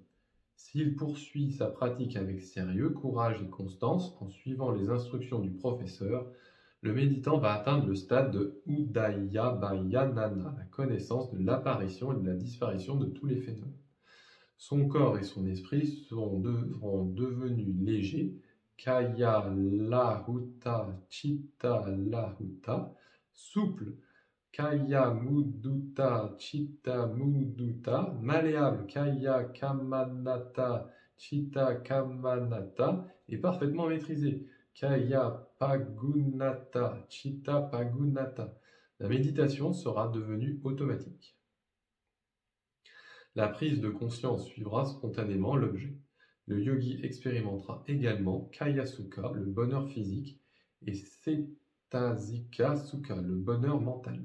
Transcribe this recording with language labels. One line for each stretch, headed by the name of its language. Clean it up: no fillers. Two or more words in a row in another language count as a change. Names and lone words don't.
French: S'il poursuit sa pratique avec sérieux, courage et constance, en suivant les instructions du professeur, le méditant va atteindre le stade de Udayabhayanana, la connaissance de l'apparition et de la disparition de tous les phénomènes. Son corps et son esprit seront devenus légers,
Pali: Kaya Lahuta Chitta Lahuta, souples, Kaya Mudutta Chitta Mudutta, malléable, Kaya Kamanata Chitta Kamanata,
French: et parfaitement maîtrisé,
Pali: Kaya Pagunata Chitta Pagunata.
French: La méditation sera devenue automatique. La prise de conscience suivra spontanément l'objet. Le yogi expérimentera également
Pali: Kaya Sukha,
French: le bonheur physique, et
Pali: Cetasika Sukha,
French: le bonheur mental.